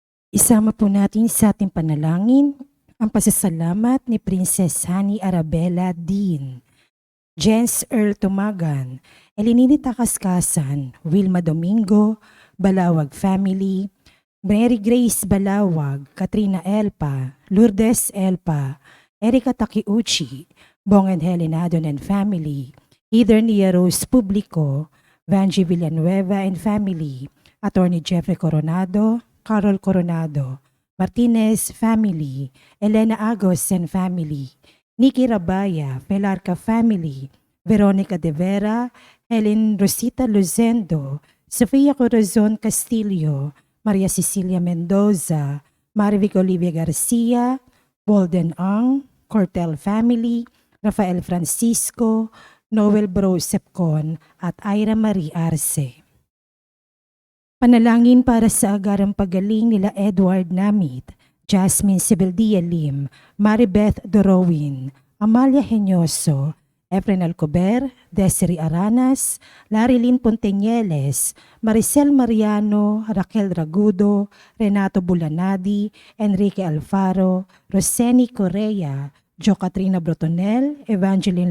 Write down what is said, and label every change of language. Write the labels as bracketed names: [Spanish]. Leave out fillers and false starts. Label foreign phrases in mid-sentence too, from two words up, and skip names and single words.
[Filipino] Isama po natin sa ating panalangin ang pasasalamat ni Princess Honey Arabella Dean, Jens Earl Tumagan, Elinita Kaskasan, Wilma Domingo, Balawag Family, Mary Grace Balawag, Katrina Elpa, Lourdes Elpa, Erika Takiuchi, Bong and Helen Adon and Family, Nia Rose Publico, Vanji Villanueva and Family, Attorney Jeffrey Coronado, Carol Coronado, Martinez Family, Elena Agos and Family, Nikki Rabaya, Pelarca Family, Veronica De Vera, Helen Rosita Luzendo, Sofia Corazon Castillo, Maria Cecilia Mendoza, Marivic Olivia Garcia, Walden Ang, Cortel Family, Rafael Francisco, Noel Bro Sepcon at Ira Marie Arce. Panalangin para sa agarang pagaling nila Edward Namit, Jasmine Sibeldia Lim, Maribeth Dorowin, Amalia Henyoso, Efren Alcober, Desiree Aranas, Larilyn Ponteñeles, Maricel Mariano, Raquel Ragudo, Renato Bulanadi, Enrique Alfaro, Roseni Correa, Jo Katrina Brotonel, Evangeline